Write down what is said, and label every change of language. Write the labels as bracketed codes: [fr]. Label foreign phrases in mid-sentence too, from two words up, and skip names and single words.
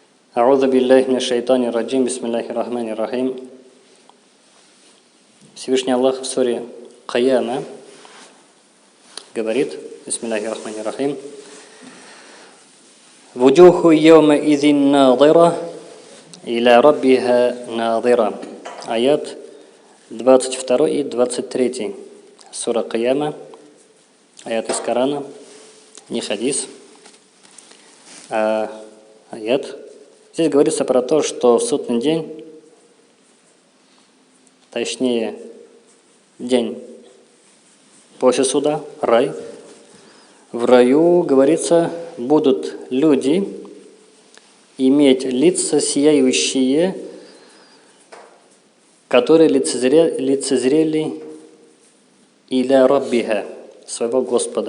[ar] أعوذ بالله من الشيطان الرجيم، بسم الله الرحمن الرحيم. [ru] Всевышний Аллах в суре Каяма говорит, [ar] بسم الله الرحمن الرحيم: «وجوه يومئذ ناضرة، إلى ربها ناظرة». [ru] Аят 22 и 23. Сура Каяма. Аят из Корана, не хадис, а аят. Здесь говорится про то, что в судный день, точнее, день после суда, рай, в раю, говорится, будут люди иметь лица сияющие, которые лицезрели [ar] إلى ربها, [ru] своего Господа.